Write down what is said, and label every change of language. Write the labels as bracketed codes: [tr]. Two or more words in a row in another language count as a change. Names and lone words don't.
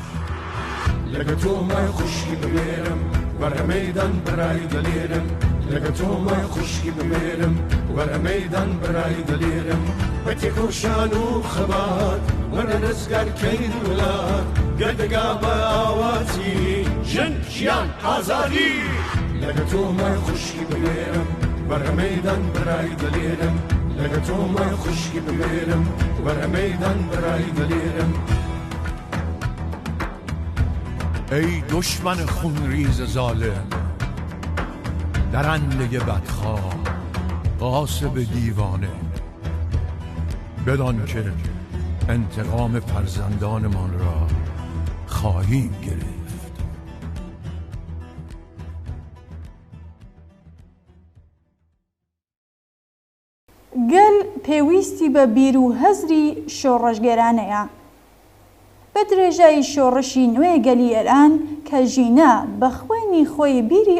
[ckb] لەگە تۆمای خوشکی ببێرم وەرە مەیدان برای دەلێرم لەگە تۆمای خوشکی ببێرم وەرە مەیدان برای دەلێرم بە تێکۆشان و خەبات وەرە دەستگارکەین وڵات گەردەگا بە ئاواتی ژن ژیان ئازادی لەگە تۆمای خوشکی ببێرم وەرە مەیدان برای دەلێرم لەگە تۆمای خوشکی ببێرم وەرە مەیدان برای دەلێرم [fa] ای دشمن خونریز ظالم درنده بدخواه غاصب دیوانه بدان که انتقام فرزندانمان را خواهیم گرفت. [ckb] گەل پێویستی بە بیر و هەزری شۆڕەشگەرانەیە بە درێژایی شۆڕشی نوێ گەلی ئێران کە ژینە بە خوێنی خۆی بیری